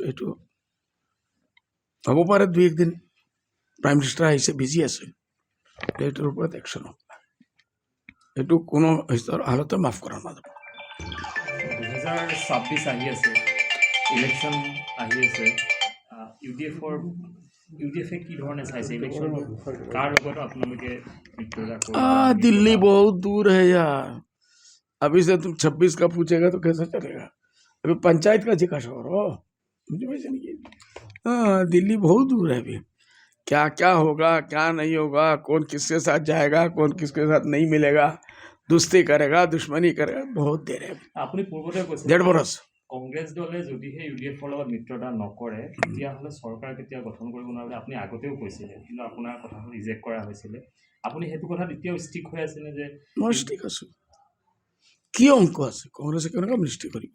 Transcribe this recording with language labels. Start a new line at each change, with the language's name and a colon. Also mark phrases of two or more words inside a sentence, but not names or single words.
Assamese: এইটো হ'ব পাৰে 2-1 দিন
English: prime minister
Assamese: আহিছে, বিজি আছে, এইটোৰ ওপৰত একশ্যন হ'ব। এইটো কোনো হালতে মাফ কৰা নাযাব। 2026 আহি আছে, ইলেকশ্যন আহি আছে। ইউডিএফে কি ধৰণে চাইছে ইলেকশ্যন? কাৰ লগত আপোনালোকে
Hindi: दिल्ली बहुत दूर है यार। अभी से तुम 26 का पूछेगा तो कैसे चलेगा? अभी पंचायत का जिक्र हो, मुझे वैसे नहीं। हाँ, दिल्ली बहुत दूर है अभी। क्या क्या होगा, क्या नहीं होगा, कौन किसके साथ जाएगा, कौन किसके साथ नहीं मिलेगा, दोस्ती करेगा, दुश्मनी करेगा, बहुत देर है।
Assamese: আপুনি পূৰ্বতে কৈছে 1.5 বছৰ। কংগ্ৰেছ দলে যদিহে ইউডিএফৰ লগত মিত্ৰতা নকৰে তেতিয়াহ'লে চৰকাৰ কেতিয়া গঠন কৰিব নোৱাৰে আপুনি আগতেও কৈছিলে, কিন্তু আপোনাৰ কথাটো ৰিজেক্ট কৰা হৈছিলে। আপুনি সেইটো কথাত এতিয়াও ষ্টিক হৈ আছেনে? যে মই ষ্টিক আছোঁ। কি অংক আছে কংগ্ৰেছে কেনেকৈ মিষ্টি কৰিব?